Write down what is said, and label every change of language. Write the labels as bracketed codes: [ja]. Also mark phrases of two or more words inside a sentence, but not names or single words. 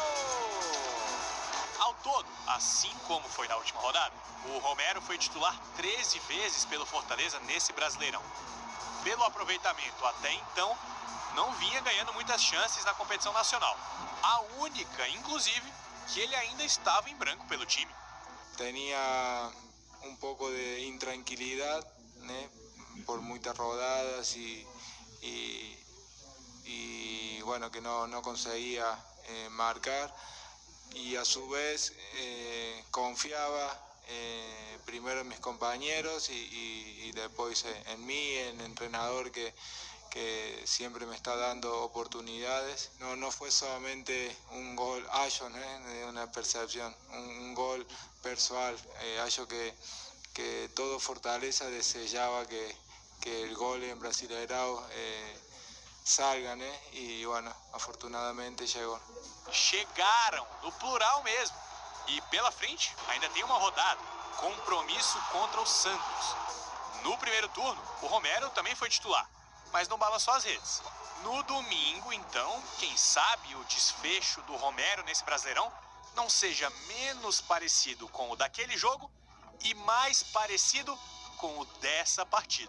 [pt] Ao todo, assim como foi na última rodada, o Romero foi titular 13 vezes pelo Fortaleza nesse Brasileirão. Pelo aproveitamento até então, não vinha ganhando muitas chances na competição nacional. A única, inclusive, que ele ainda estava em branco pelo time. [es] Tenía un poco de intranquilidad, ¿né? Por muchas rodadas y bueno, que no conseguía marcar, y a su vez confiaba primero en mis compañeros y después en mí, en el entrenador que siempre me está dando oportunidades. No fue solamente un gol acho, ¿no? De una percepción, un gol personal, acho que todo Fortaleza deseaba que el gol en Brasileirão salga, [pt] né? E, bueno, afortunadamente chegou. Chegaram, no plural mesmo. E pela frente ainda tem uma rodada, compromisso contra o Santos. No primeiro turno, o Romero também foi titular, mas não balançou as redes. No domingo, então, quem sabe o desfecho do Romero nesse Brasileirão não seja menos parecido com o daquele jogo e mais parecido com o dessa partida.